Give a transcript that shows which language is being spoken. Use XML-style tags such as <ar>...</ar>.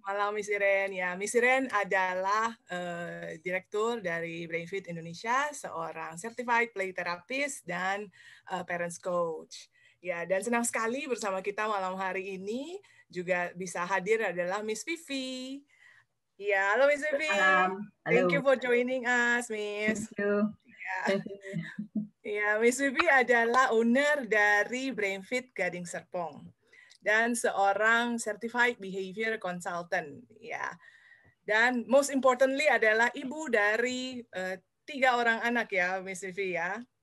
<id>Malam Miss Iren. Ya, Miss Iren adalah direktur dari Brainfit Indonesia, seorang certified play therapist dan parents coach. Ya, dan senang sekali bersama kita malam hari ini juga bisa hadir adalah Miss Vivi. Ya, halo Miss Vivi. Halo.</id> <en>Thank you for joining us, Miss. Thank you.</en> <id>Ya, Miss Vivi adalah owner dari BrainFit Gading Serpong dan seorang certified behavior consultant. Ya, dan</id> <en>most importantly</en> <id>adalah ibu dari 3 orang anak ya, Miss Vivi ya.</id>